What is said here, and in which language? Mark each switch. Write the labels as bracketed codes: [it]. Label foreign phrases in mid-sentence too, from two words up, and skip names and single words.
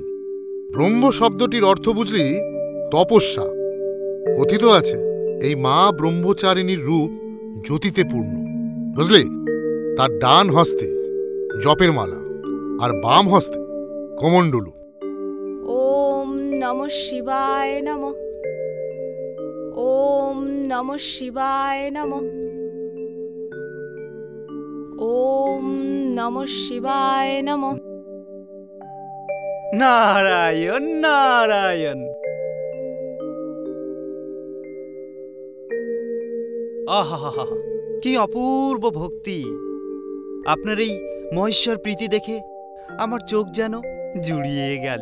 [bn] ব্রহ্ম শব্দটির অর্থ বুঝলি তপস্যা। কথিত আছে এই মা ব্রহ্মচারিণীর রূপ জ্যোতিতে পূর্ণ, বুঝলি? তার ডান হস্তে জপের মালা আর বাম হস্তে কমণ্ডলু। [sa] ওম নমঃ শিবায় নমঃ। ওম নমঃ শিবায় নমঃ। নমঃ শিবায় নমঃ। [bn] নারায়ণ নারায়ণ। আহা, কি অপূর্ব ভক্তি! আপনার এই মহেশ্বর প্রীতি দেখে আমার চোখ যেন জুড়িয়ে গেল।